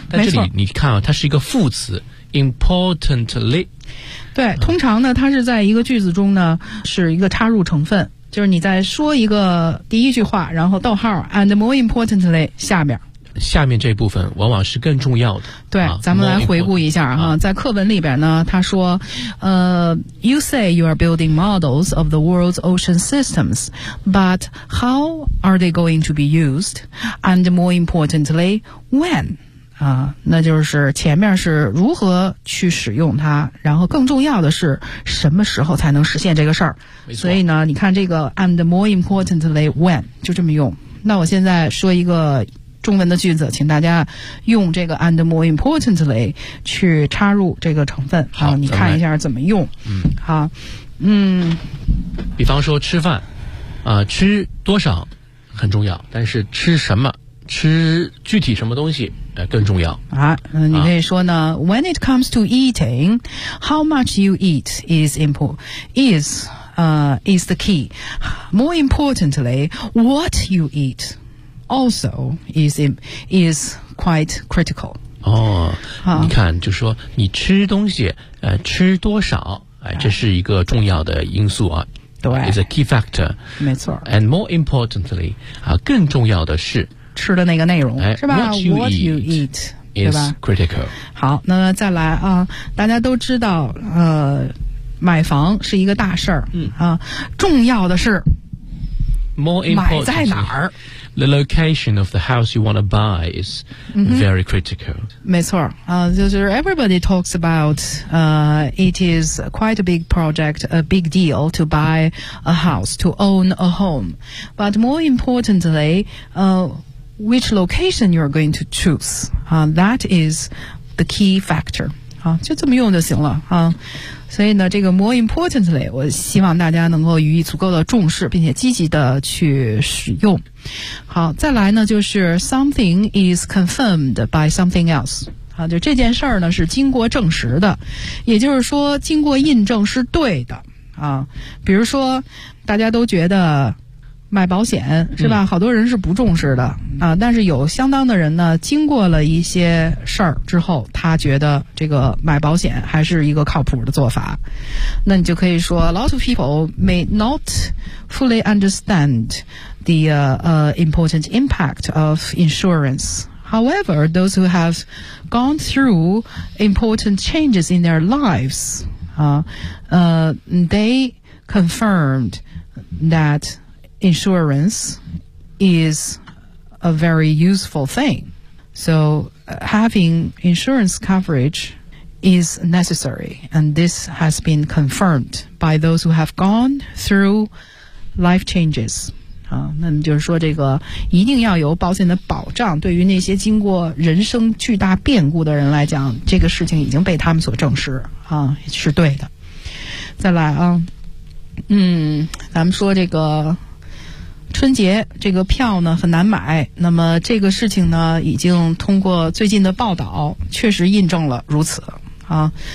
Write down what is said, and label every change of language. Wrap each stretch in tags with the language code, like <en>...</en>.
<zh>但这里你看啊，它是一个副词importantly。对，通常呢它是在一个句子中呢是一个插入成分，就是你在说一个第一句话，然后逗号</zh> <en>and more importantly</en> <zh>下面这部分往往是更重要的。对、啊、咱们来回顾一下哈、啊、在课文里边呢他说</zh> <en>You say you are building models of the world's ocean systems, but how are they going to be used? And more importantly, when?</en> <zh>那就是前面是如何去使用它，然后更重要的是什么时候才能实现这个事儿。所以呢你看这个</zh> <en>and more importantly when</en> <zh>就这么用。那我现在说一个中文的句子，请大家用这个</zh> <en>and more importantly</en> <zh>去插入这个成分。好，你看一下怎么用。嗯，好，嗯，比方说吃饭吃多少很重要，但是吃什么吃具体什么东西更重要啊。你可以说呢、啊、</zh> <en>When it comes to eating, how much you eat is is the key. More importantly, what you eat also is quite critical.</en> <zh>哦、啊、你看就说你吃东西吃多少这是一个重要的因素啊。对，</zh> <en>is a key factor.</en> <zh>没错。</zh> <en>And more importantly,</en> <zh>更重要的是吃的那个内容、哎、是吧</zh> <en>what you eat is critical.</en> <zh>好，那再来啊，大家都知道买房是一个大事儿、嗯、啊，重要的是</zh> <en>more important</en> <zh>买在哪儿，</zh> <en>the location of the house you want to buy is very critical.</en> <zh>没错啊，就是</zh> <en>everybody talks about it is quite a big project, a big deal to buy a house, to own a home. But more importantly, which location you're going to choose,that is the key factor.</en> <zh>啊，就这么用就行了啊。所以呢，这个</zh> <en>more importantly,</en> <zh>我希望大家能够予以足够的重视，并且积极的去使用。好，再来呢，就是</zh> <en>something is confirmed by something else.</en> <zh>啊，就这件事儿呢是经过证实的，也就是说经过印证是对的啊。比如说，大家都觉得买保险是吧、嗯、好多人是不重视的啊，但是有相当的人呢经过了一些事儿之后，他觉得这个买保险还是一个靠谱的做法。那你就可以说</zh> <en>lot of people may not fully understand the important impact of insurance. However, those who have gone through important changes in their lives, they confirmed thatinsurance is a very useful thing. So having insurance coverage is necessary, and this has been confirmed by those who have gone through life changes.</en> <zh>啊，那么就是说这个一定要有保险的保障，对于那些经过人生巨大变故的人来讲，这个事情已经被他们所证实啊，是对的。再来啊，嗯，咱们说这个春节这个票呢很难买，那么这个事情呢已经通过最近的报道确实印证了如此啊。</zh>